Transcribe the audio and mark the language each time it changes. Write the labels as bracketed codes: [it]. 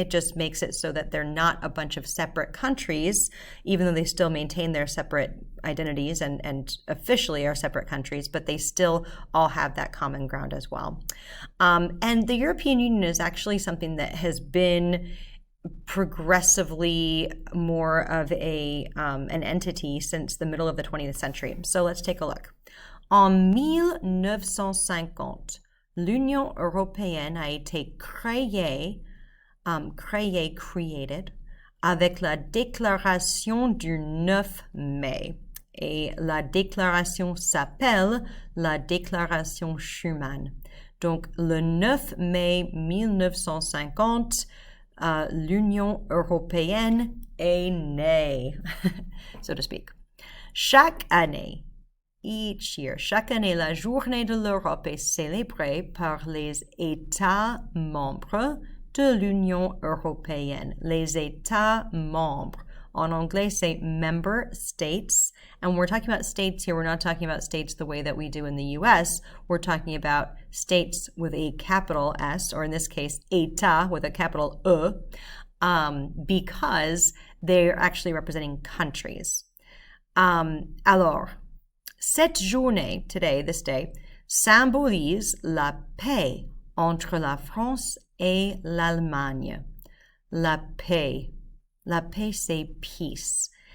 [en] It just makes it so that they're not a bunch of separate countries, even though they still maintain their separate identities and officially are separate countries, but they still all have that common ground as well. And the European Union is actually something that has been progressively more of an entity since the middle of the 20th century. So let's take a look. [fr] En 1950, l'Union européenne a été créée, [en] created, [fr] avec la déclaration du 9 mai. Et la déclaration s'appelle la déclaration Schuman. Donc, le 9 mai 1950, l'Union européenne est née, [en] so to speak. [fr] Chaque année, [en] each year, [fr] chaque année, la journée de l'Europe est célébrée par les États membres de l'Union européenne. Les États membres. En anglais, c'est [en] member states. And when we're talking about states here, we're not talking about states the way that we do in the US. We're talking about states with a capital S, or in this case, État with a capital E, because they're actually representing countries. [fr] Alors, cette journée, [en] today, this day, [fr] symbolise la paix entre la France et l'Allemagne. La paix. La paix, c'est peace.